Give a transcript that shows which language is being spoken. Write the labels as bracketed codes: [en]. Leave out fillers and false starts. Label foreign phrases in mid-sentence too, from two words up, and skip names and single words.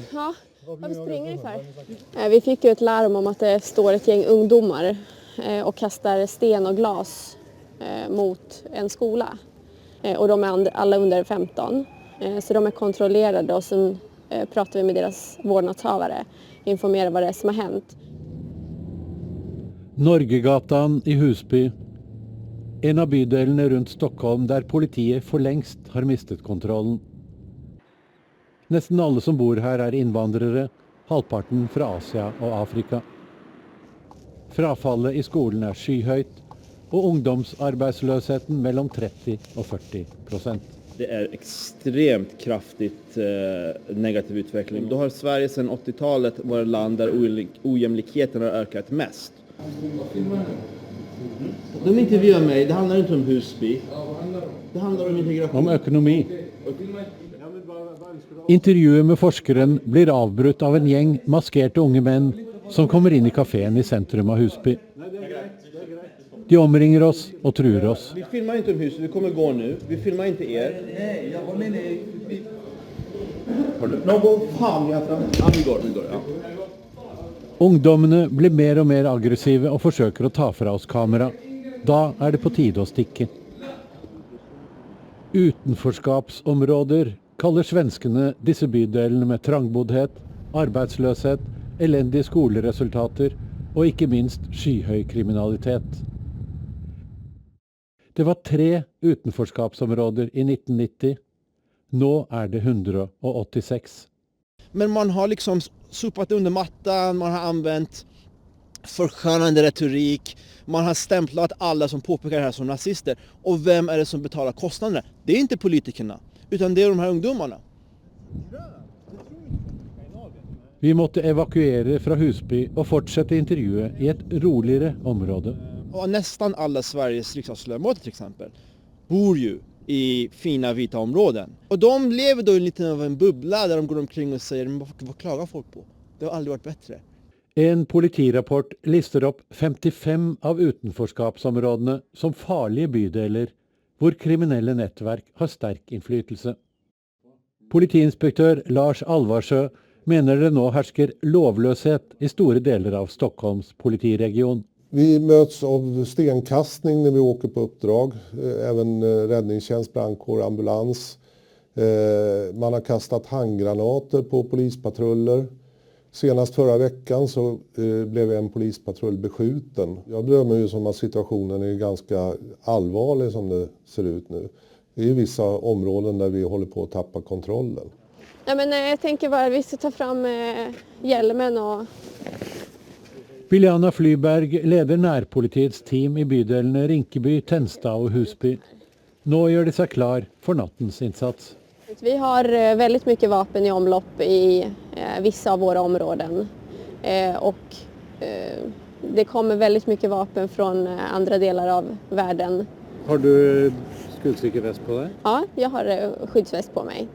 [sv] Ja, varför springer du för? Vi fick ju ett larm om att det står ett gäng ungdomar och kastar sten och glas mot en skola. Och de är alla under 15. Så de är kontrollerade och sen pratar vi med deras vårdnadshavare. Informerar vad det är som har hänt. Norgegatan i Husby. [no] En av bydelene rundt Stockholm der politiet for lengst har mistet kontrollen. Nesten alle som bor her er innvandrere, halvparten fra Asia og Afrika. Frafallet i skolen er skyhøyt, og ungdomsarbeidsløsheten mellom 30 og 40%. [sv] Det är extremt kraftigt negativ utveckling. Då har Sverige sedan 80-talet varit land där ojämlikheten har ökat mest. De intervjuar mig, det handlar inte om Husby. Det handlar om integration. Om økonomi. [no] Intervjuet med forskeren blir avbrutt av en gjeng maskerte unge menn som kommer inn i kaféen i sentrum av Husby. De omringer oss og truer oss. [sv] Vi filmar inte om Husby, vi kommer gå nu. Vi filmar inte er. Nej, jag var med i... Någon fan jag tror. Ja, vi går, ja. [no] Ungdommene blir mer og mer aggressive og forsøker å ta fra oss kamera. Da er det på tide å stikke. Utenforskapsområder kaller svenskene disse bydelene med trangboddhet, arbeidsløshet, elendige skoleresultater og ikke minst skyhøy kriminalitet. Det var 3 utenforskapsområder i 1990. Nå er det 186. [sv] Men man har liksom sopat under mattan, man har använt förskönande retorik, man har stämplat alla som påpekar det här som nazister. Och vem är det som betalar kostnaderna? Det är inte politikerna, utan det är de här ungdomarna. Vi måtte evakuere fra Husby og fortsette intervjuet i et roligere område. Och nästan alla Sveriges riksdagsledamöter till exempel bor ju i fina vita områden. Och de lever då i lite av en bubbla där de går omkring och säger, men vad klagar folk på? Det har aldrig varit bättre. [no] En politirapport lister opp 55 av utenforskapsområdene som farlige bydeler, hvor kriminelle nettverk har sterk innflytelse. Politiinspektør Lars Alvarsjø mener det nå hersker lovløshet i store deler av Stockholms politiregion. [sv] Vi möts av stenkastning när vi åker på uppdrag, även räddningstjänst, brandkår, ambulans. Man har kastat handgranater på polispatruller. Senast förra veckan så blev en polispatrull beskjuten. Jag bedömer ju som att situationen är ganska allvarlig som det ser ut nu. Det är vissa områden där vi håller på att tappa kontrollen. Ja, men jag tänker bara att vi ska ta fram hjälmen och... [no] Biljana Flyberg leder nærpolitiets team i bydelene Rinkeby, Tensta og Husby. Nå gjør de seg klar for nattens innsats. [sv] Vi har väldigt mycket vapen i omlopp i vissa av våra områden. Och det kommer väldigt mycket vapen från andra delar av världen. [no] Har du skuddsikker vest på deg? [sv] Ja, jag har skyddsväst på mig.